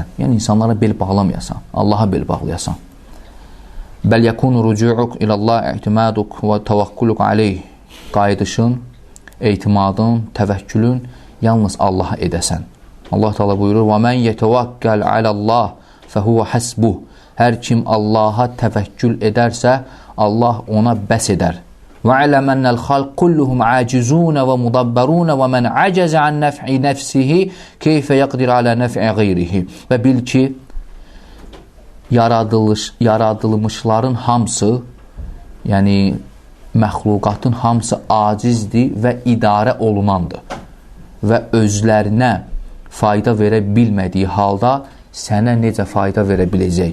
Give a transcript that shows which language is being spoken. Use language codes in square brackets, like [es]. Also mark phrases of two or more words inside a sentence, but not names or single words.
[az] Yəni, insanlara bel bağlamayasan, Allaha bel bağlayasan. [ar] بل يكون رجوعك إلى الله اعتمادك وتوكلك عليه. [az] Qayıdışın, etimadın, təvəkkülün yalnız Allaha edəsən. Allah Teala buyurur: [ar] "ومن يتوكل على الله فهو حسبه." [az] Hər kim Allaha təvəkkül edərsə, Allah ona bəs edər. [ar] وَعَلَمَ أَنَّ الْخَلْقُ كُلُّهُمْ عَاجِزُونَ وَمُدَبَّرُونَ وَمَنْ عَجَزَ عَنْ نَفْعِ نَفْسِهِ كَيْفَ يَقْدِرُ عَلَى نَفْعِ غَيْرِهِ. [az] Və bil ki, yaradılmışların hamısı, yəni məxluqatın hamısı acizdir və idarə olunandır. Və özlərinə fayda verə bilmədiyi halda sənə necə fayda verə biləcək?